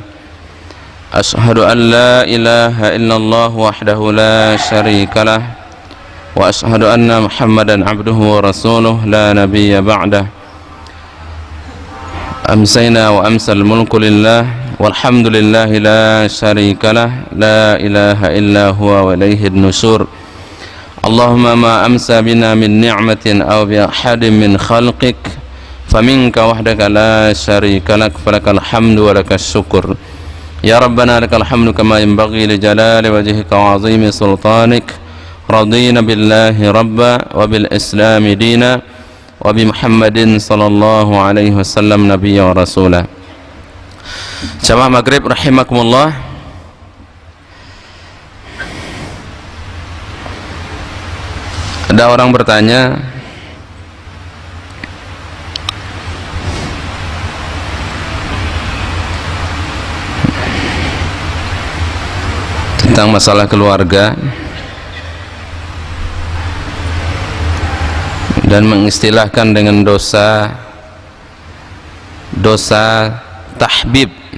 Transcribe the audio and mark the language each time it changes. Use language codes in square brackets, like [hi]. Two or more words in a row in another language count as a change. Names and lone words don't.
[ar] أشهد أن لا إله إلا الله وحده لا شريك له وأشهد أن محمدا عبده ورسوله لا نبي بعده. أمسينا وأمسى الملك لله والحمد لله لا شريك له، لا إله إلا هو وإليه النشور. اللهم ما أمسى بنا من نعمة أو بأحد من خلقك فمنك وحدك لا شريك لك، فلك الحمد ولك الشكر. يا ربنا لك الحمد كما ينبغي لجلال وجهك وعظيم سلطانك. رضينا بالله ربا وبالإسلام دينا وبمحمد صلى الله عليه وسلم نبيا ورسولا. [id] Jamaah Maghrib rahimakumullah. Ada orang bertanya tentang masalah keluarga dan mengistilahkan dengan dosa tahbib.